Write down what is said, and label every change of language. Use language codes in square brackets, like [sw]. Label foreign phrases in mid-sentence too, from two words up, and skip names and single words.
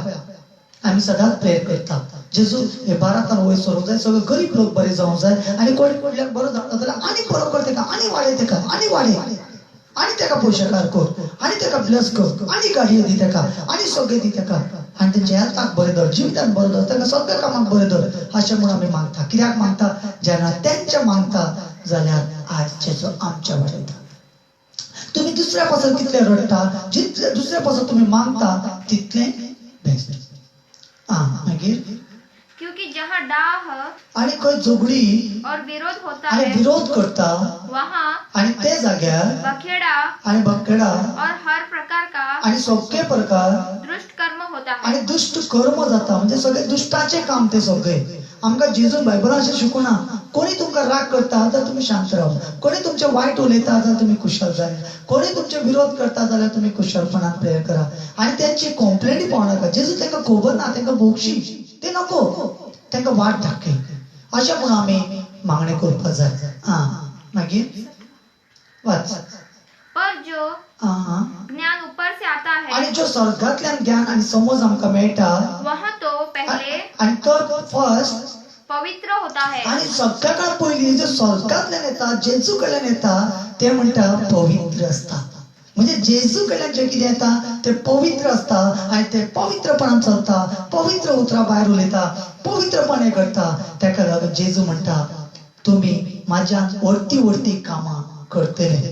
[kok] आमी सदांच प्रेयर करता, जेजू हे भारतान वयर सरूंक जाय, सगळे गरीब लोक बरे जावंक जाय, आणि कोणाक बरो जाता जाल्यार आनी बरो कर तेका, आनी वाडय तेका, आनी वाडय, आणि तेका पयशेकार कर, आणि तेका ब्लेस कर, आणि गाडयो दी तेका, आणि सगळें दी तेका, आणि तेच्या हेल्थाक बरें धर, जिवितान बरें धर, तेका सगळ्या कामाक बरें धर, अशें म्हणून आमी मागता. कित्याक मागता, जेन्ना तेंचे मागता जाल्यार आज जेजू आमच्या वाडयता. तुम्ही दुसऱ्या पासून कितले रडटा, जितले दुसऱ्या पासून तुम्ही मागता तितले बेस्ट. मागीर [hi] क्योंकि जहाँ डाह [kok] आणि खंय झगडी [hi] और विरोध होता [kok] आणि [hi] है, [kok] विरोध करता, [hi] वहाँ [kok] आणि ते जाग्यार [hi] बखेड़ा [kok] आणि बखेडा [hi] और हर प्रकार का [kok] आणि सगळे प्रकार [hi] दुष्ट कर्म होता है. [kok] आणि दुष्ट कर्म जाता, म्हणजे सगळे दुष्टाचे काम ते सगळे. आमकां जेजून बायबलान अशें शिकवना, कोणी तुमकां राग करता तर तुम्ही शांत राव, कोणी तुमचे वायट उलयता जाल्यार तुम्ही खुशाल जाय, कोणी तुमचे विरोध करता जाल्यार तुम्ही खुशालपणान प्रेयर करा, आणि त्यांची कंप्लेंटी पावनाका. जेजू तांकां खबर ना, तांकां भोगशी ते नको, तांकां वाट दाखय, अशें म्हणून आमी मागणी करपाक जाय. मागीर वाच. [hi] पर जो ज्ञान ऊपर से आता है, [kok] आणि जो स्वर्गातल्यान ज्ञान आणि समज आमकां मेळटा, [hi] वह तो पहले [kok] आणि तो फर्स्ट [hi] पवित्र होता है. [kok] आणि सगळ्यात पयलीं जो स्वर्गातल्यान येता, जेजू कडल्यान येता, ते म्हणटा पवित्र असता. म्हणजे जेजू कडल्यान जे कितें येता ते पवित्र असता, आणि ते पवित्रपणान चलता, पवित्र उतरां भायर उलयता, पवित्रपणे करता. ताका लागून जेजू म्हणटा तुम्ही माझ्या वरती कामां करतले.